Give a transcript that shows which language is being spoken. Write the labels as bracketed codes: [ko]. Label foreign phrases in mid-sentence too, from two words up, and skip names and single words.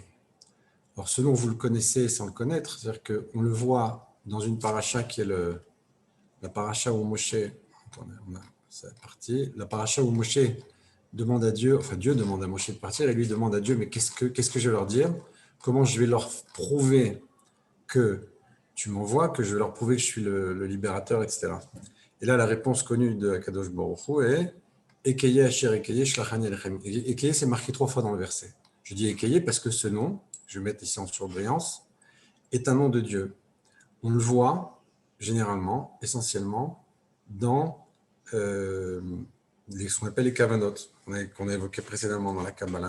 [fr] Alors, ce nom, vous le connaissez sans le connaître, c'est-à-dire qu'on le voit dans une paracha qui est la paracha où Moshe, attendez, c'est parti, la paracha où Moshe demande à Dieu, enfin Dieu demande à Moshe de partir, et lui demande à Dieu, mais qu'est-ce que je vais leur dire? Comment je vais leur prouver que tu m'envoies, que je vais leur prouver que je suis le libérateur, etc. Et là, la réponse connue de [he] הקדוש ברוך הוא [fr] est [he] אהיה אשר אהיה שלחני אליכם. [fr] Ekeye, c'est marqué 3 fois dans le verset. Je dis Ekeye parce que ce nom, je vais mettre ici en surbrillance, est un nom de Dieu. On le voit généralement, essentiellement, dans ce qu'on appelle les kavanot, qu'on a évoqué précédemment dans la Kabbalah.